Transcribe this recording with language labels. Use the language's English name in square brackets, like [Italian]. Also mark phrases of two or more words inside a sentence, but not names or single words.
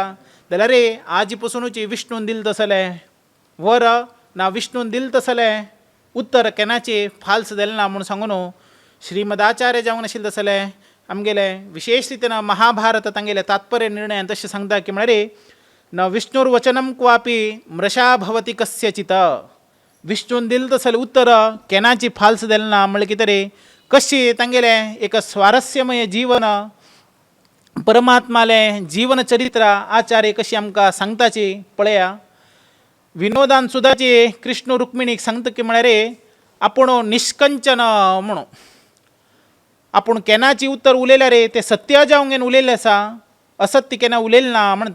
[Konkani] जाल्यार आजी पसूनच विष्णून दिलें तसलें वर ना विष्णून दिलें तसलें उत्तर केन्नाची फाल्स दिलें ना म्हूण सांगून श्रीमदाचार्य जावंक नाशिल्लें तसलें आमगेले विशेष रितीन महाभारत तांगेले तात्पर्य निर्णय तशें सांगता की म्हळ्यार [Sanskrit] न विष्णुर्वचनम क्वापी मृषा भवती कस्यचित. [Konkani] विष्णून दिलें तसलें उत्तर केन्नाची फाल्स दिलें ना म्हळ्यार कितें रे कशी तांगेले एक स्वारस्यमय जीवन परमात्माले जीवन चरित्र आचार्य कशी आमकां सांगताची पळया. विनोदान सुद्दाची कृष्ण रुक्मिणीक सांगता की म्हळ्यार आपूण निश्कंचन म्हणून आपूण केन्नाची उत्तर उलयल्यार ते सत्य जावंक उलयल्लें आसा असत्य केन्ना उलयलें ना म्हणटा.